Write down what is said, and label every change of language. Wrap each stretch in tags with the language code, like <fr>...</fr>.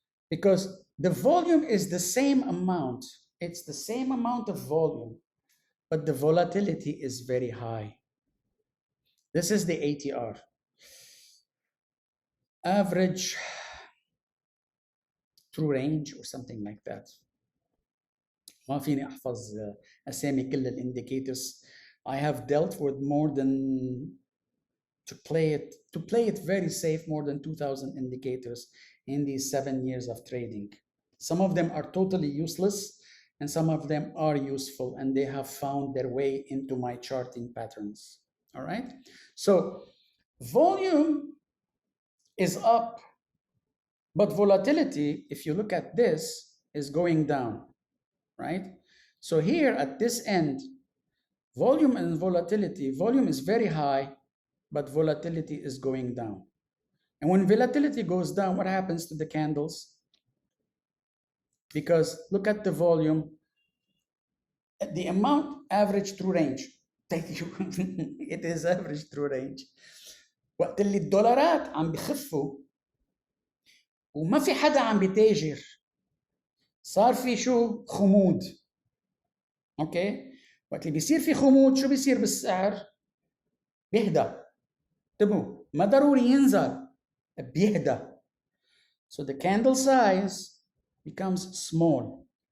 <en>Because the volume is the same amount. It's the same amount of volume, but the volatility is very high. This is the ATR. Average true range or something like that.</en> <ar>ما فيني أحفظ أسامي كل الindicators.</ar> <en>I have dealt with more than, to play it very safe, more than 2,000 indicators in these 7 years of trading. Some of them are totally useless and some of them are useful, and they have found their way into my charting patterns. All right. So volume is up, but volatility, if you look at this, is going down, right? So here at this end, volume and volatility, volume is very high, but volatility is going down. And when volatility goes down, what happens to the candles? Because look at the volume, the amount average true range. Thank you. It is average true range.</en> <ar>وقت اللي الدولارات عم بخفوا وما في حدا عم بيتاجر، صار في شو؟ خمود. اوكي؟ وقت اللي بيصير في خمود شو بيصير بالسعر؟ بيهدى. انتبهوا، ما ضروري ينزل، بيهدى.</ar> <en>So the candle size becomes small.</en>